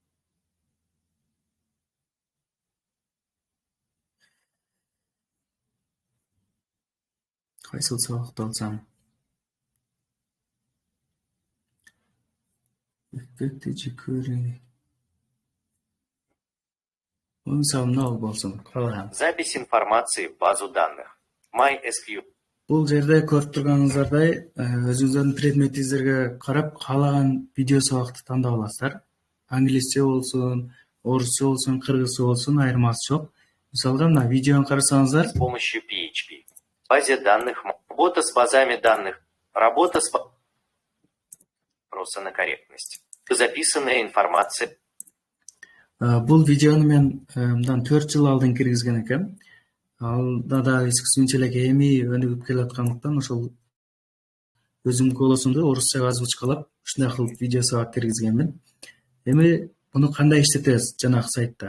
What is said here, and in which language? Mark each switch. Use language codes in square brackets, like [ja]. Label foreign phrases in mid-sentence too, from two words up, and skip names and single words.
[ky] Кайсыл сабакты алсам? [ru] Эффекти jQuery. [ky] Мисалы мына болсун, каалаган. [ru] Запись информации в базу данных. MySQL. [ky] Бул жерде көрүп турганыңыздардай, өзүңүздөрдүн предметиңиздерге карап, каалаган видео сабакты тандап аласыздар. Англисче болсун, орусча болсун, кыргызча болсун, айырмасы жок. Мисалга мына видеону карасаңыздар, [ru] С помощью PHP. Базе данных. Работа с базами данных. Работа с... Вопросы на корректность. Записанная информация. [ky] бул видеону мен мындан 4 жыл алдын киргизген экем. Алда да [ru] искусственный интеллект [ky] эми өнүгүп келаткандыктан ошол өзүмдүн голосумду орусчага озвучкалап, ушундай кылып видео сабак киргизгенмин. Эми муну кандай иштетебиз жанагы сайтта?